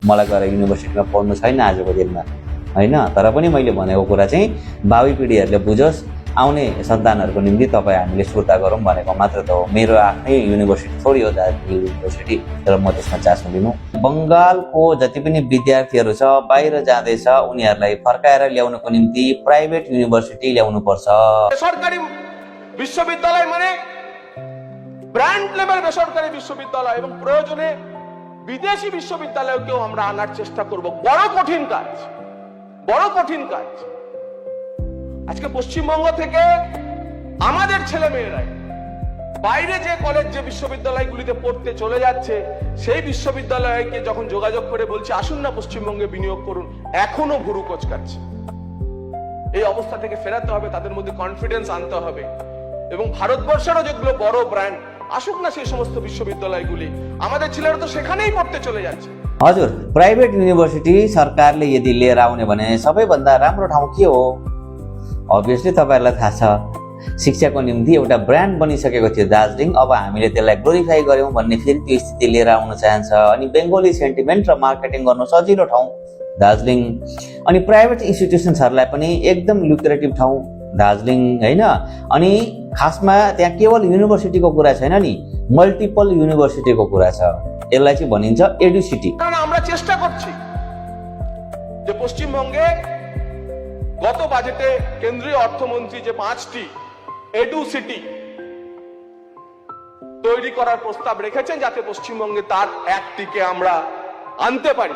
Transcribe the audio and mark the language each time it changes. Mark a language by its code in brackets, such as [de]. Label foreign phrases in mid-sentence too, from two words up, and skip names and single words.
[ne] मलाई गएर युनिभर्सिटीमा पढ्नु छैन आजको दिनमा हैन। तर पनि मैले भनेको कुरा चाहिँ भावी पिँढीहरूले बुझोस्, आउने सन्तानहरूको निम्ति तपाईँ हामीले सुर्ता गरौँ भनेको मात्र त हो। मेरो आफ्नै युनिभर्सिटी थोरै हो दार्जिलिङ युनिभर्सिटी, तर म त्यसमा चासो लिनु। बङ्गालको जति पनि विद्यार्थीहरू छ बाहिर जाँदैछ, उनीहरूलाई फर्काएर ल्याउनको निम्ति [en] private university [ne] ल्याउनुपर्छ। [bn] বেসরকারি বিশ্ববিদ্যালয় মানে [en] brand level [bn] বেসরকারি বিশ্ববিদ্যালয় এবং প্রয়োজনে বিদেশি বিশ্ববিদ্যালয়কেও আমরা আনার চেষ্টা করব। বড় কঠিন কাজ, বড় কঠিন কাজ। আজকে পশ্চিমবঙ্গ থেকে আমাদের ছেলেমেয়েরাই বাইরে যে কলেজ যে বিশ্ববিদ্যালয়গুলিতে পড়তে চলে যাচ্ছে, সেই বিশ্ববিদ্যালয়কে যখন যোগাযোগ করে বলছে আসুন না পশ্চিমবঙ্গে বিনিয়োগ করুন, এখনো ভুরু কোচকাচ্ছে। এই অবস্থা থেকে ফেরাতে হবে, তাদের মধ্যে কনফিডেন্স আনতে হবে এবং ভারতবর্ষেরও যেগুলো বড় ব্র্যান্ড আসুক না সেই সমস্ত বিশ্ববিদ্যালয়গুলি। আমাদের ছেলেরা তো সেখানেই পড়তে চলে যাচ্ছে। [ne] हजुर, [en] private university [ne] सरकारले यदि लिएर आउने भने सबैभन्दा राम्रो ठाउँ के हो? अभियसली तपाईँहरूलाई थाहा छ, शिक्षाको निम्ति एउटा ब्रान्ड बनिसकेको थियो दार्जिलिङ। अब हामीले त्यसलाई ग्लोरिफाई गऱ्यौँ भन्ने फेरि त्यो स्थिति लिएर आउन चाहन्छ। अनि [en] Bengali sentiment [ne] र मार्केटिङ गर्नु सजिलो ठाउँ दार्जिलिङ। अनि प्राइभेट इन्स्टिट्युसन्सहरूलाई पनि एकदम लुक्रेटिभ ठाउँ दार्जिलिङ हैन। अनि खासमा त्यहाँ केवल युनिभर्सिटीको कुरा छैन नि, [en] multiple universityको [ne] कुरा छ। यसलाई चाहिँ भनिन्छ एडुसिटी। [bn] কারণ আমরা চেষ্টা করছি যে পশ্চিমবঙ্গে গত বাজেটে কেন্দ্রীয় অর্থমন্ত্রী যে 5টি [en] edu city [bn] তৈরি করার প্রস্তাব রেখেছেন, যাতে পশ্চিমবঙ্গে তার একটিকে আমরা আনতে পারি।